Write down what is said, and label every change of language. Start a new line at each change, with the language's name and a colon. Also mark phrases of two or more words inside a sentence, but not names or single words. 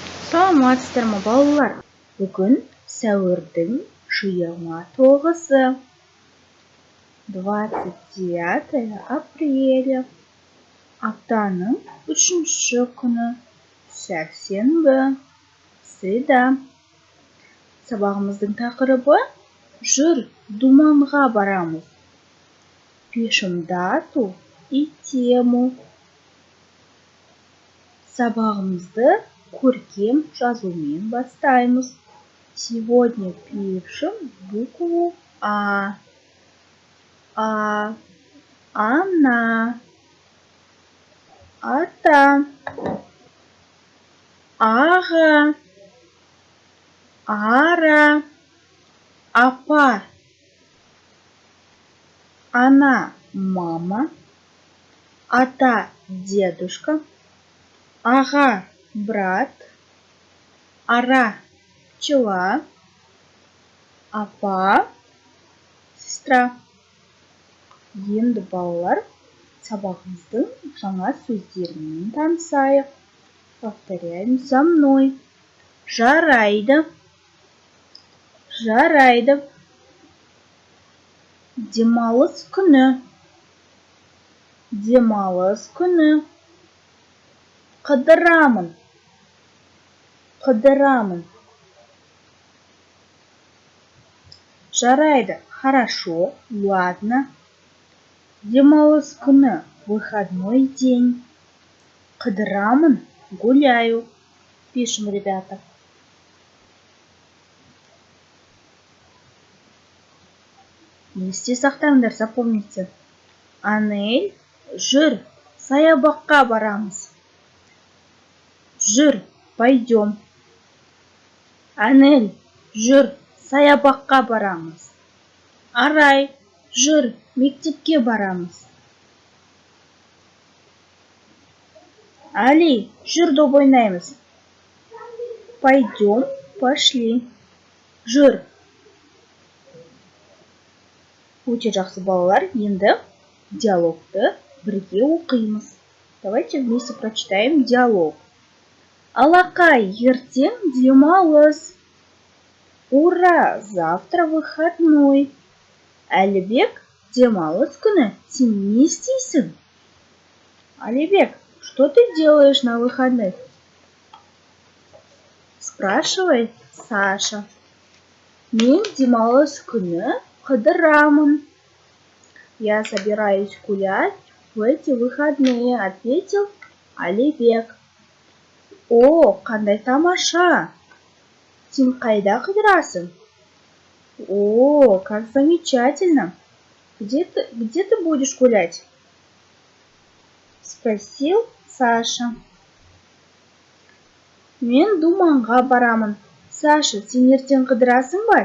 Kazakh: Саламатсыздар ма, балалар? Бүгін сәуірдің 29-сы, 29 апреля, аптаның 3-ші күні, сәрсенбі, среда. Сабағымыздың тақырыбы «Жүр, думанға барамыз».
Russian: Пишем дату и тему.
Kazakh: Сабағымызды көркем жазумен бастаймыз.
Russian: Сегодня пишем букву А.
Kazakh: Она. Ата. Ага. Ара. Апа. Она мама. Ата дедушка. Ага брат. Ара пчела. Апа сестра. Енді балалар, сабағымыздың жаңа сөздерімен танысайық.
Russian: Повторяем за мной.
Kazakh: Жарайды. Жарайды. Демалыс күні. Демалыс күні. Қыдырамын. Қыдырамын. Жарайды.
Russian: Хорошо. Ладно.
Kazakh: Демалыс күні.
Russian: Выходной день. Қыдырамын. Гуляю. Пишем, ребята.
Kazakh: Есте сақтаңдар, запомните. Анель, жүр, саябаққа барамыз. Жүр, пойдем. Анель, жүр, саябаққа барамыз. Арай, жүр, мектепке барамыз. Али, жүр, доп ойнаймыз.
Russian: Пойдем, пошли.
Kazakh: Жүр. Өте жақсы балалар, енді диалогты бірге оқимыз.
Russian: Давайте вместе прочитаем диалог.
Kazakh: Алақай, ертең демалыс.
Russian: Ура, завтра выходной.
Kazakh: Әлібек, демалыс күні, сен не істейсің? Әлібек,
Russian: что ты делаешь на выходных? Спрашивает Саша.
Kazakh: Мен демалыс күні қыдырамын.
Russian: Я собираюсь гулять в эти выходные, ответил Алибек. О,
Kazakh: қандай тамаша! Сен қайда қыдырасың?
Russian: О, как замечательно! Где ты будешь гулять? Спросил Саша.
Kazakh: Мен думанға барамын. Саша, сен ертең қыдырасың ба?